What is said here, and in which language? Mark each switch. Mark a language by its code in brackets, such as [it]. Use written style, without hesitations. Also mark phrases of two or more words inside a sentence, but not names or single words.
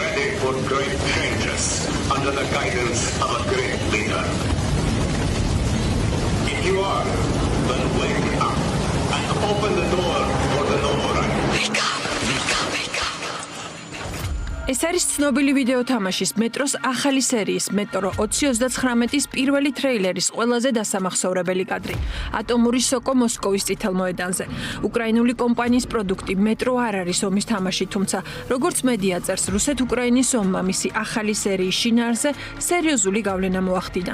[en] ready for great changes under the guidance of a great leader. If you are, then wake up and open the door for the Novorite. Wake up. [ka] ეს არის ცნობილი ვიდეო თამაშის მეტროს ახალი სერიის მეტრო 2039-ის პირველი ტრეილერის ყველაზე დასამახსოვრებელი კადრი. ატომური სოკო მოსკოვის წითელ მოედანზე. უკრაინული კომპანიის პროდუქტი მეტრო არ არის ომის თამაში, თუმცა როგორც მედია წერს, რუსეთ-უკრაინის ომმა მისი ახალი სერიის შინაარსზე სერიოზული გავლენა მოახდინა.